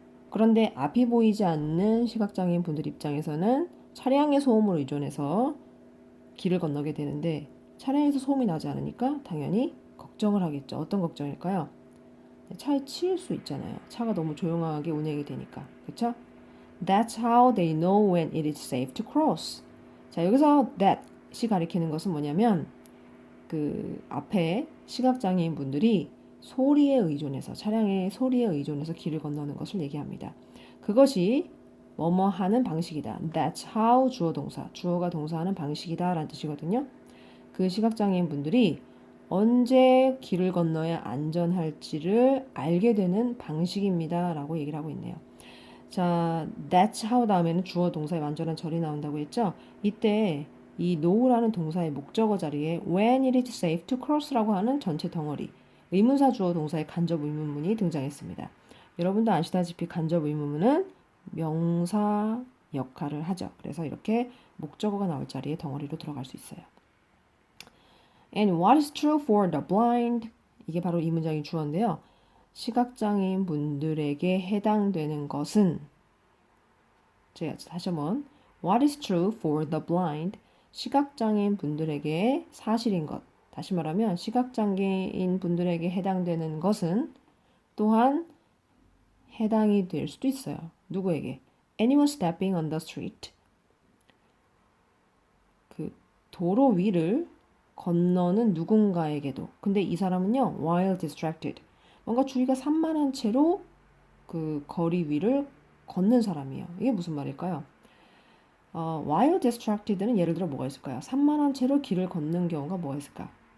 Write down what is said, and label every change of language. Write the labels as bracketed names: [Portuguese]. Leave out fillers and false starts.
[Korean] 그런데 앞이 보이지 않는 시각장애인 분들 입장에서는 차량의 소음을 의존해서 길을 건너게 되는데 차량에서 소음이 나지 않으니까 당연히 걱정을 하겠죠. 어떤 걱정일까요? 차에 치일 수 있잖아요. 차가 너무 조용하게 운행이 되니까. 그쵸? [English] That's how they know when it is safe to cross. [Korean] 자, 여기서 that이 가리키는 것은 뭐냐면 그 앞에 시각장애인 분들이 소리에 의존해서 차량의 소리에 의존해서 길을 건너는 것을 얘기합니다. 그것이 뭐뭐 하는 방식이다. [English] That's how [Korean] 주어 동사, 주어가 동사하는 방식이다 라는 뜻이거든요. 그 시각장애인 분들이 언제 길을 건너야 안전할지를 알게 되는 방식입니다 라고 얘기를 하고 있네요. 자, [English] that's how [Korean] 다음에는 주어 동사의 완전한 절이 나온다고 했죠. 이때 이 know라는 동사의 목적어 자리에 [English] when it is safe to cross [Korean] 라고 하는 전체 덩어리 의문사 주어 동사의 간접 의문문이 등장했습니다. 여러분도 아시다시피 간접 의문문은 명사 역할을 하죠. 그래서 이렇게 목적어가 나올 자리에 덩어리로 들어갈 수 있어요. [English] And what is true for the blind? [Korean] 이게 바로 이 문장의 주어인데요. 시각장애인 분들에게 해당되는 것은 제가 다시 한번 [English] What is true for the blind? [Korean] 시각장애인 분들에게 사실인 것. 다시 말하면 시각장애인 분들에게 해당되는 것은 또한 해당이 될 수도 있어요. 누구에게? [English] Anyone stepping on the street. [Korean] 그 도로 위를 건너는 누군가에게도. 근데 이 사람은요, [English] while distracted. [Korean] 뭔가 주의가 산만한 채로 그 거리 위를 걷는 사람이에요. 이게 무슨 말일까요? [English] while distracted [Korean] 는 예를 들어 뭐가 있을까요? 산만한 채로 길을 걷는 경우가 뭐가 있을까?